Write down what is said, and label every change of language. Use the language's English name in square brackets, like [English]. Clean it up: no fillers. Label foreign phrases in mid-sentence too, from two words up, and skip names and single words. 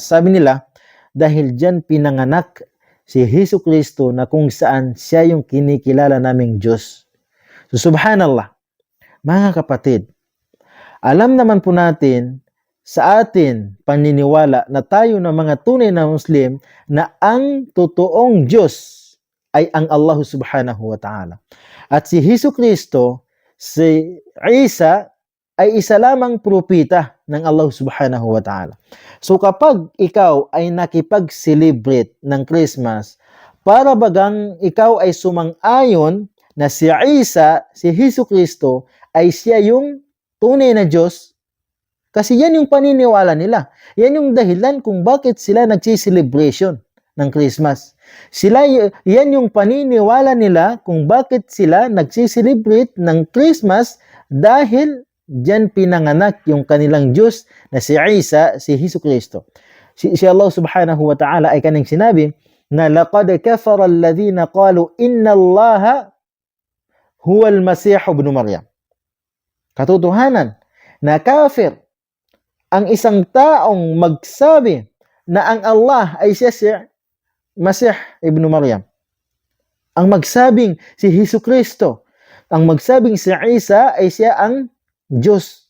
[Filipino] Sabi nila, dahil dyan pinanganak si Hesus Kristo na kung saan siya yung kinikilala naming Diyos. So subhanallah, mga kapatid, alam naman po natin sa atin paniniwala na tayo na mga tunay na Muslim na ang totoong Diyos ay ang Allah [Arabic] سبحانه وتعالى. [Filipino] At si Hesus Kristo, si Isa, ay isa lamang propeta ng Allah [Arabic] سبحانه وتعالى. [Filipino] So kapag ikaw ay nakipag-celebrate ng Christmas, para bagang ikaw ay sumang-ayon na si Isa, si Hesus Kristo, ay siya yung tunay na Diyos, kasi yan yung paniniwala nila. Yan yung dahilan kung bakit sila nagsi-celebration ng Christmas. Yan yung paniniwala nila kung bakit sila nagsi-celebrate ng Christmas dahil diyan pinanganak yung kanilang Diyos na si Isa, si Hesus Kristo. Si Allah [Arabic] سبحانه وتعالى [Filipino] ay kaning sinabi na [Arabic] لقد كفر الذين قالوا إن الله هو المسيح ابن مريم. [Filipino] Katotohanan na kafir ang isang taong magsabi na ang Allah ay siya si Masih ibn Maryam. Ang magsabing si Hesus Kristo, ang magsabing si Isa ay siya ang Diyos.